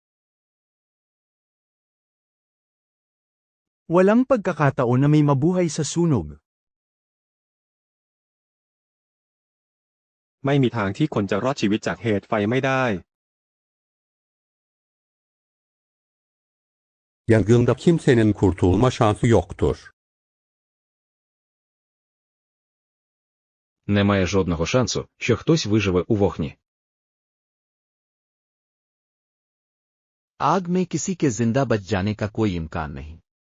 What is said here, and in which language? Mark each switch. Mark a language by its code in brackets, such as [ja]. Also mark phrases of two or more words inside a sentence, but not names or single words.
[tl] Walang pagkakataon na may mabuhay sa sunog. [th] ไม่มีทางที่คนจะรอดชีวิตจากเหตุไฟไม่ได้ [tr] Yangında kimsenin kurtulma şansı yoktur. [uk] Немає жодного шансу, що хтось виживе у вогні. [hi] आग में किसी के जिंदा बच जाने का कोई इम्कान नहीं.